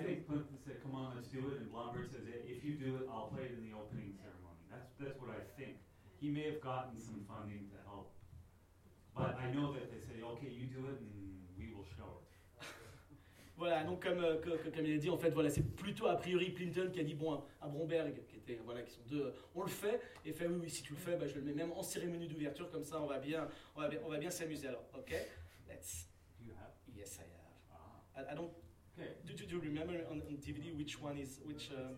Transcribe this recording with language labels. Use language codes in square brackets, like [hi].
[en] years? I think Plimpton said, come on, let's do it, and Bromberg says, if you do it, I'll play it in the opening ceremony. That's what I think. He may have gotten some funding to help, but I know that they said, okay, you do it, and we will show it. [fr] Voilà, donc comme il a dit, en fait, voilà, c'est plutôt a priori Plimpton qui a dit bon à Bromberg, qui sont deux, on le fait, et fait oui, si tu le fais, bah, je le mets même en cérémonie d'ouverture, comme ça on va bien s'amuser. [en] Alors, ok, let's. Do you have? Yes, I have. I don't. Okay. Do you remember on DVD which one is which?